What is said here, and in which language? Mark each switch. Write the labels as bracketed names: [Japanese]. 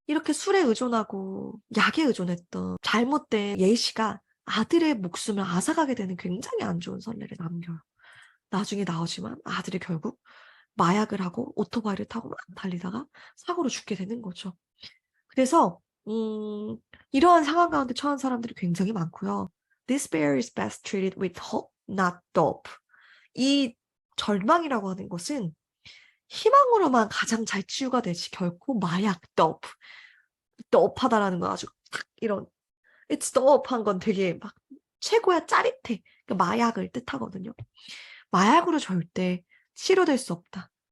[Korean] 이렇게 술에 의존하고 약에 의존했던 잘못된 예시가 아들의 목숨을 앗아가게 되는 굉장히 안 좋은 선례를 남겨요. 나중에 나오지만 아들이 결국 마약을 하고 오토바이를 타고 막 달리다가 사고로 죽게 되는 거죠. 그래서 이러한 상황 가운데 처한 사람들이 굉장히 많고요. [English] Despair is best treated with hope, not dope. [Korean] 이 절망이라고 하는 것은 희망으로만 가장 잘 치유가 되지 결코 마약, dope, dope하다라는 건 아주 탁 이런 it's dope 한 건 되게 막 최고야 짜릿해. 그러니까 마약을 뜻하거든요. 마약으로 절대 치료될 수 없다.